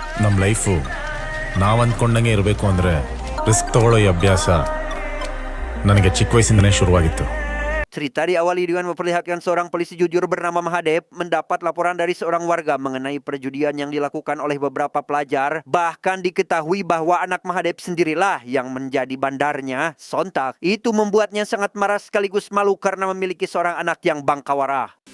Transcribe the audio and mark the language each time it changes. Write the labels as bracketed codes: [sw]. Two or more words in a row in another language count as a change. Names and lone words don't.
[kn] ನಮ್ಮ ಲೈಫು ನಾವು ಅಂದ್ಕೊಂಡಂಗೆ ಇರಬೇಕು ಅಂದರೆ ರಿಸ್ಕ್ ತಗೊಳ್ಳೋ ಈ ಅಭ್ಯಾಸ ನನಗೆ ಚಿಕ್ಕ ವಯಸ್ಸಿಂದನೇ ಶುರುವಾಗಿತ್ತು. [id] Cerita diawali dengan memperlihatkan seorang polisi jujur bernama Mahadep mendapat laporan dari seorang warga mengenai perjudian yang dilakukan oleh beberapa pelajar. Bahkan diketahui bahwa anak Mahadep sendirilah yang menjadi bandarnya. Sontak itu membuatnya sangat marah sekaligus malu karena memiliki seorang anak yang bangkawara.